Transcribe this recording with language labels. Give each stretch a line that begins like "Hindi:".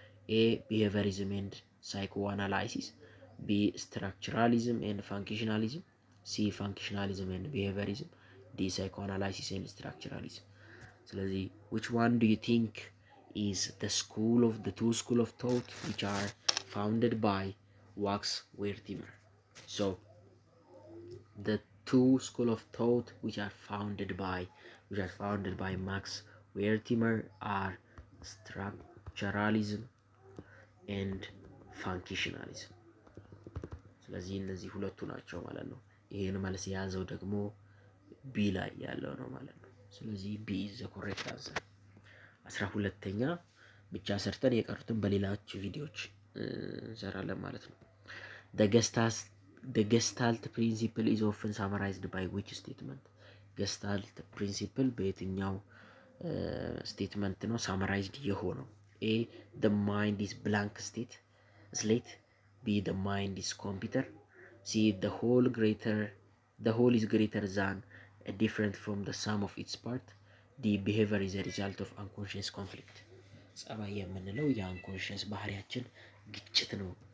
English: ኤ ቢሄቪየሪዝም ኤንድ ሳይኮአናላይሲስ፣ ቢ ስትራክቸራሊዝም ኤንድ ፋንክሽናሊዝም፣ ሲ ፋንክሽናሊዝም ኤንድ ቢሄቪየሪዝም፣ ዲ ሳይኮአናላይሲስ ኤንድ ስትራክቸራሊዝም። ስለዚህ which one do you think is the two school of thought which are founded by Max Wertheimer? So the two school of thought which are founded by Max Wertheimer are structuralism and functionalism.
Amharic: ስለዚህ እነዚህ ሁለቱ ናቸው ማለት ነው። ይሄን መልስ የያዘው ደግሞ ቢ ላይ ያለው ነው ማለት ነው። ስለዚህ ቢ
English: is the correct answer.
Amharic: 12ኛ ብቻ ሰርተን የቀሩትን በሌሎች ቪዲዮዎች እንሰራለን ማለት ነው።
English: the gestalt principle is often summarized by which statement?
Amharic: gestalt principle በየትኛው ስቴትመንት ነው ሳመራይዝድ የሆነው?
English: ኤ the mind is blank slate፣ B the mind is computer፣ C the whole is greater than different from the sum of its part፣ D behavior is a result of unconscious conflict።
Amharic: ጸባይ የምንለው የአንኮንሽስ ባህሪያችን ግጭት ነው